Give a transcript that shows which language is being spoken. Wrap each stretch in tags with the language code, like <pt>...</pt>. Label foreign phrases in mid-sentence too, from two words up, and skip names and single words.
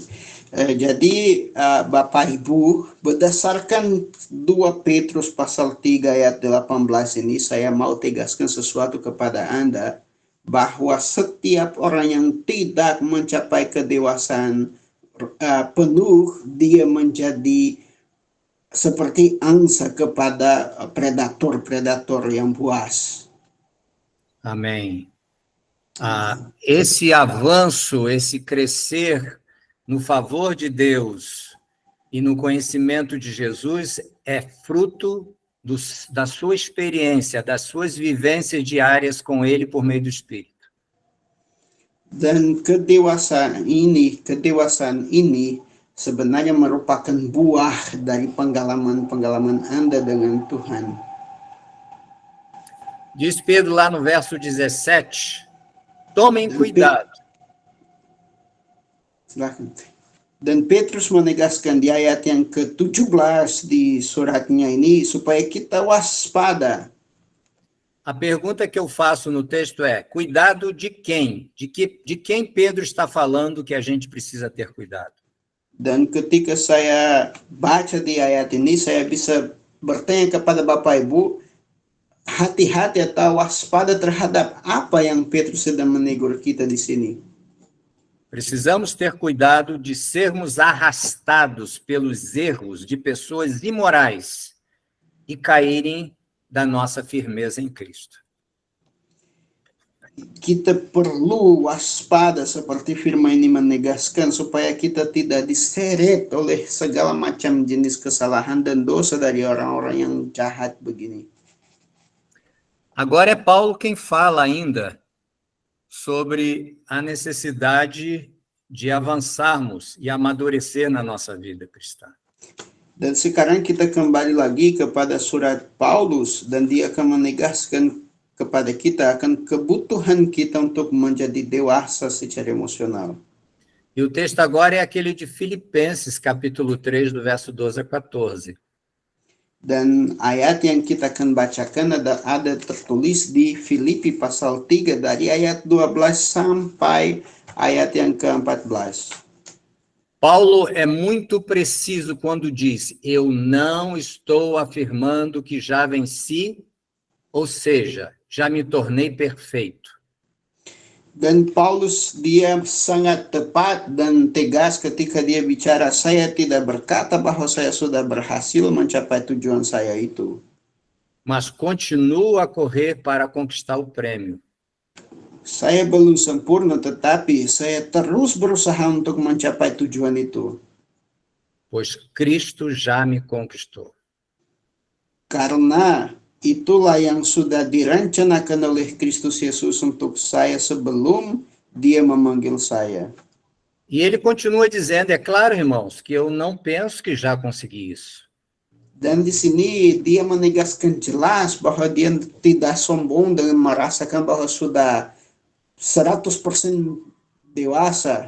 <id>Jadi, Bapak Ibu, berdasarkan 2 Petrus pasal 3 ayat 18 ini, saya mau tegaskan sesuatu kepada Anda, bahwa setiap orang yang tidak mencapai kedewasaan penuh, dia menjadi seperti angsa kepada predator-predator yang buas.</id> <pt>Amém. Esse avanço, esse crescer no favor de Deus e no conhecimento de Jesus é fruto da sua experiência, das suas vivências diárias com Ele por meio do Espírito.</pt> <id>Dan kedewasaan ini sebenarnya merupakan buah dari pengalaman-pengalaman Anda dengan Tuhan.</id> <pt>Diz Pedro lá no verso 17, tomem cuidado.</pt> <id>Dan Petrus menegaskan di ayat yang ke-17 di suratnya ini, supaya kita waspada.</id> <pt>A pergunta que eu faço no texto é, cuidado de quem? De quem Pedro está falando que a gente precisa ter cuidado?</pt> <id>Dan ketika saya baca di ayat ini, saya bisa bertanya kepada Bapak Ibu, hati-hati atau waspada terhadap apa yang Petrus sedang menegur kita di sini.</id> <pt>Precisamos ter cuidado de sermos arrastados pelos erros de pessoas imorais e caírem da nossa firmeza em Cristo.</pt> <id>Kita perlu waspada seperti firman ini menegaskan supaya kita tidak diseret oleh segala macam jenis kesalahan dan dosa dari orang-orang yang jahat begini.</id> <pt>Agora é Paulo quem fala ainda sobre a necessidade de avançarmos e amadurecer na nossa vida cristã.</pt> <id>Dan sekarang kita kembali lagi kepada surat Paulus dan dia akan menegaskan kepada kita akan kebutuhan kita untuk menjadi dewasa secara emosional.</id> <pt>E o texto agora é aquele de Filipenses, capítulo 3, do verso 12 a 14.</pt> <id>Dan ayat yang kita akan bacakan ada tertulis di Filipi pasal 3 dari ayat 12 sampai ayat yang ke-14.</id> <pt>Paulo é muito preciso quando diz, eu não estou afirmando que já venci, ou seja, já me tornei perfeito.</pt> <id>Dan Paulus dia sangat tepat dan tegas ketika dia bicara, saya tidak berkata bahwa saya sudah berhasil mencapai tujuan saya itu.</id> <pt>Mas continuo a correr para conquistar o prêmio.</pt> <id>Saya belum sempurna, tetapi saya terus berusaha untuk mencapai tujuan itu.</id> <pt>Pois Cristo já me conquistou.</pt> <id>Karena itulah yang sudah direncanakan oleh Kristus Yesus untuk saya sebelum dia memanggil saya.</id> <pt>E ele continua dizendo, é claro, irmãos, que eu não penso que já consegui isso.</pt> <id>Dan di sini dia menegaskan jelas bahwa dia tidak sombong dengan merasakan bahwa sudah 100% dewasa.</id>